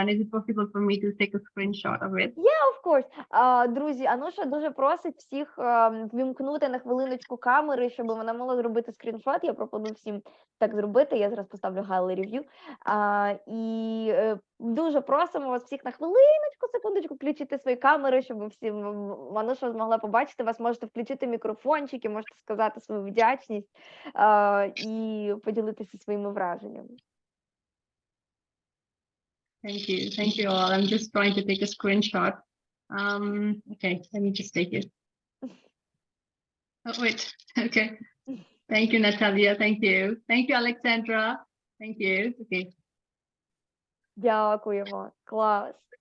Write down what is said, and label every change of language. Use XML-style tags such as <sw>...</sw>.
<en>And is it possible for me to take a screenshot of it? Yeah, of course.</en> <uk>Друзі, Ануша дуже просить всіх вімкнути на хвилиночку камери, щоб вона могла зробити скріншот. Я пропоную всім так зробити. Я зараз поставлю gallery view. І дуже просимо вас всіх на хвилиночку, секундочку, включити свої камери, щоб всі Ануша змогла побачити вас. Можете включити мікрофончики, можете сказати свою вдячність і поділитися своїми враженнями.</uk> <en>Thank you all. I'm just trying to take a screenshot. Okay, let me just take it. Oh, wait, okay. Thank you, Natalia, thank you. Thank you, Alexandra. Thank you, okay.</en> <uk>Дякуємо, клас.</uk>